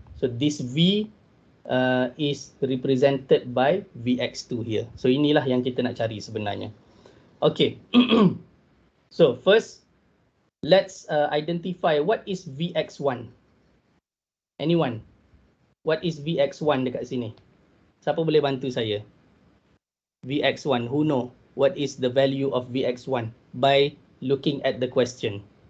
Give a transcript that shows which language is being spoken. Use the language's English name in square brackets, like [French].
[English] So this v is represented by vx2 here. [Malay] So inilah yang kita nak cari sebenarnya. [English] Okay. So first, let's identify what is vx1. Anyone? What is vx1 [Malay] dekat sini? Siapa boleh bantu saya? Vx1, [English] who know? what is the value of Vx1 by looking at the question?